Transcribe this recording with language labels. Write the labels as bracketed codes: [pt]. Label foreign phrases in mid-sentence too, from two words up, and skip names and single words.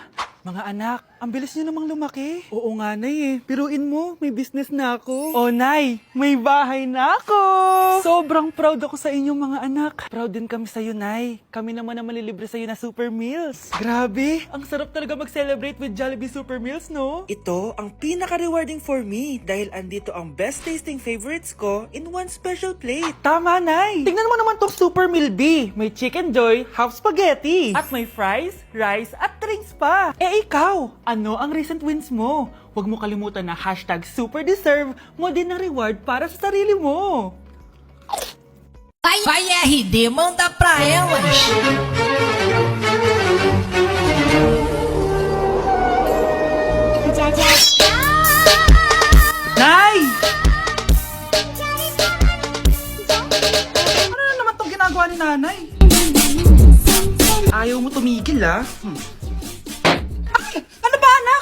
[tl] Mga anak, ang bilis nyo namang lumaki. Oo nga, Nay Piruin mo, may business na ako. Oh, Nay, may bahay na ako! Sobrang proud ako sa inyo, mga anak. Proud din kami sa'yo, Nay. Kami naman na malilibre sa'yo na Super Meals. Grabe, ang sarap talaga mag-celebrate with Jollibee Super Meals, no? Ito ang pinaka-rewarding [en] for me [tl] dahil andito ang [en] best tasting favorites [tl] ko [en] in one special plate. [tl] Tama, Nay! Tingnan mo naman tong Super Meal B. May Chicken Joy, half spaghetti. At may fries, rice, at drinks pa. Ikaw, ano ang [en] recent wins [tl] mo? Huwag mo kalimutan na [en] hashtag super deserve [tl] mo din ng reward para sa sarili mo. [pt] Vai RD, manda pra elas. [tl] Nay! Ano na naman tong ginagawa ni Nanay? Ayaw mo tumigil, Ay! Ano ba, anak?